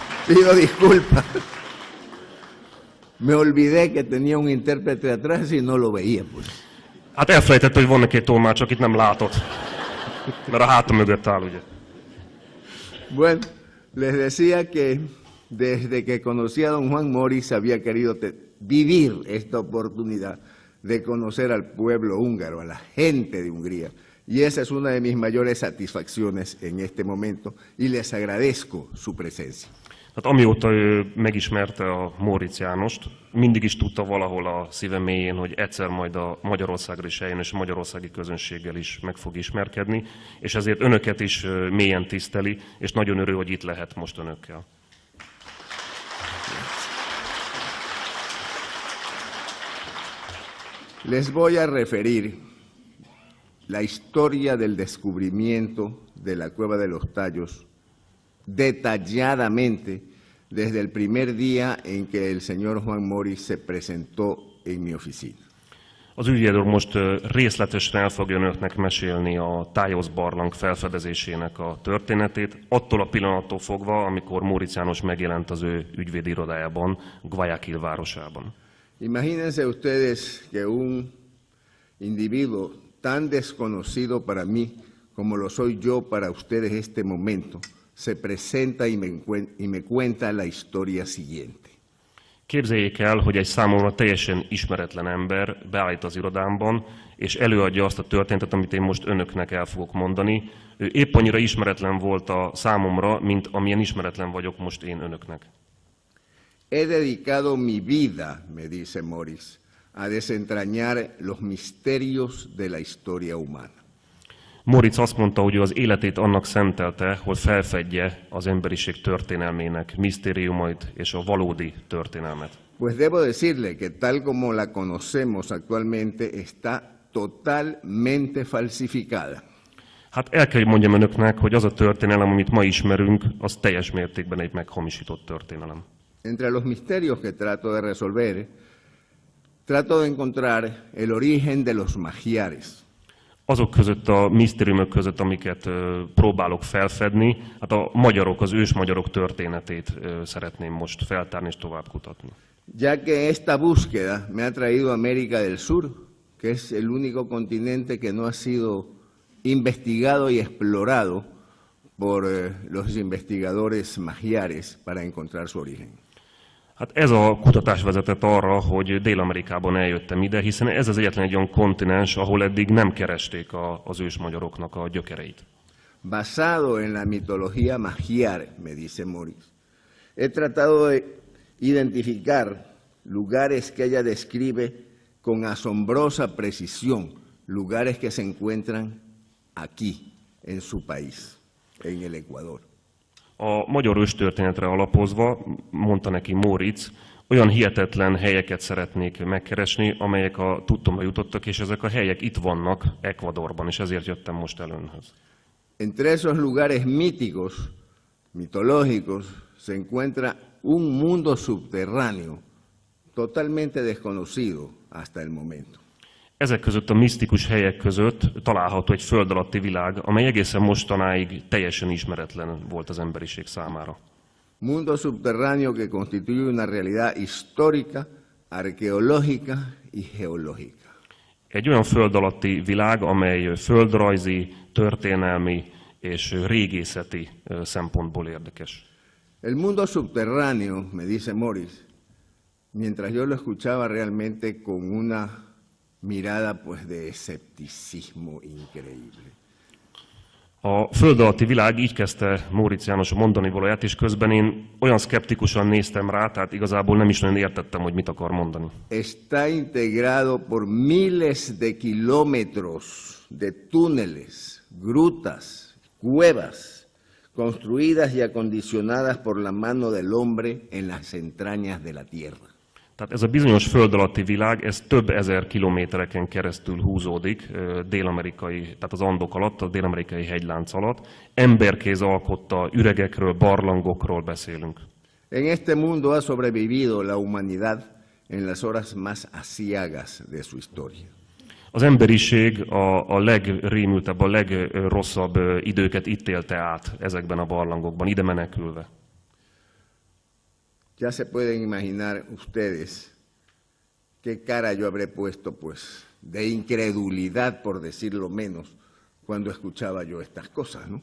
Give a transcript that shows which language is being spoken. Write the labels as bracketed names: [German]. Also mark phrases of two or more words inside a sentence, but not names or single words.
[Spanish] Pido disculpas. Me olvidé que tenía un intérprete atrás y no lo veía, pues. [Hungarian] Hát elfelejtett, hogy van neki egy tolmács, akit nem látott. Mert a hátam mögött áll, ugye. [Spanish] Bueno, les decía que desde que conocí a don Juan Moritz había querido vivir esta oportunidad de conocer al pueblo húngaro, a la gente de Hungría. Y esa es una de mis mayores satisfacciones en este momento y les agradezco su presencia. [Hungarian] Tehát amióta ő megismerte a Móricz Jánost, mindig is tudta valahol a szíve mélyén, hogy egyszer majd a Magyarországra is eljön, és a magyarországi közönséggel is meg fog ismerkedni, és ezért önöket is mélyen tiszteli, és nagyon örül, hogy itt lehet most önökkel. [Spanish] Les voy a referir la historia del descubrimiento de la Cueva de los Tallos detalladamente desde el primer día en que el señor Juan Moritz se presentó en mi oficina. [Hungarian] Az ügyvédő most részletesen el fogja önöknek mesélni a Tájosz barlang felfedezésének a történetét, attól a pillanattól fogva, amikor Móricz János megjelent az ő ügyvédi irodájában, Guayaquil városában. [Spanish] Imagínense ustedes que un individuo tan desconocido para mí como lo soy yo para ustedes este momento, se presenta y me cuenta la historia siguiente. [Hungarian] Képzeljék el, hogy egy számomra teljesen ismeretlen ember beállít az irodámban, és előadja azt a történetet, amit én most önöknek el fogok mondani. Ő épp annyira ismeretlen volt a számomra, mint amilyen ismeretlen vagyok most én önöknek. [Spanish] He dedicado mi vida, me dice Moritz, a desentrañar los misterios de la historia humana. [Hungarian] Móricz azt mondta, hogy ő az életét annak szentelte, hogy felfedje az emberiség történelmének misztériumait és a valódi történelmet. [Spanish] Pues debo decirle que tal como la conocemos actualmente está totalmente falsificada. [Hungarian] Hát el kell, hogy mondjam önöknek, hogy az a történelem, amit ma ismerünk, az teljes mértékben egy meghamisított történelem. [Spanish] Entre los misterios que trato de resolver, trato de encontrar el origen de los magiares. [Hungarian] Azok között a misztériumok között, amiket próbálok felfedni, hát a magyarok, az ősmagyarok történetét szeretném most feltárni és tovább kutatni. [Spanish] Ya que esta búsqueda me ha traído a América del Sur, que es el único continente que no ha sido investigado y explorado por los investigadores magiares para encontrar su origen. [Hungarian] Hát ez a kutatás vezetett arra, hogy Dél-Amerikában eljöttem ide, hiszen ez az egyetlen egy olyan kontinens, ahol eddig nem keresték az ősmagyaroknak a gyökereit. [Spanish] Basado en la mitología magiar, me dice Moritz, he tratado de identificar lugares que ella describe con asombrosa precisión, lugares que se encuentran aquí, en su país, en el Ecuador. [Hungarian] A magyar őstörténetre alapozva, mondta neki Móricz, olyan hihetetlen helyeket szeretnék megkeresni, amelyek a tudtomra jutottak, és ezek a helyek itt vannak Ecuadorban, és ezért jöttem most el önhöz. [Spanish] Entre esos lugares míticos, mitológicos, se encuentra un mundo subterráneo, totalmente desconocido hasta el momento. [Hungarian] Ezek között a misztikus helyek között található egy föld alatti világ, amely egészen mostanáig teljesen ismeretlen volt az emberiség számára. [Spanish] Mundo subterráneo que constituye una realidad histórica, arqueológica y geológica. [Hungarian] Egy olyan föld alatti világ, amely földrajzi, történelmi és régészeti szempontból érdekes. [Spanish] El mundo subterráneo, me dice Moritz, mientras yo lo escuchaba realmente con una mirada pues de escepticismo increíble. [Hungarian] A föld alatti világ, így kezdte Móricz János a mondani valóját, és közben én olyan szkeptikusan néztem rá, tehát igazából nem is nagyon értettem, hogy mit akar mondani. [Spanish] Está integrado por miles de kilómetros de túneles, grutas, cuevas, construidas y acondicionadas por la mano del hombre en las entrañas de la tierra. [Hungarian] Tehát ez a bizonyos föld alatti világ, ez több ezer kilométereken keresztül húzódik dél-amerikai, tehát az Andok alatt, a dél-amerikai hegylánc alatt. Emberkéz alkotta üregekről, barlangokról beszélünk. [Spanish] En este mundo ha sobrevivido la humanidad en las horas más aciagas de su historia. [Hungarian] Az emberiség a legrémültebb, a legrosszabb időket itt élte át ezekben a barlangokban, ide menekülve. [Spanish] Ya se pueden imaginar ustedes qué cara yo habré puesto, pues, de incredulidad, por decirlo menos, cuando escuchaba yo estas cosas, ¿no?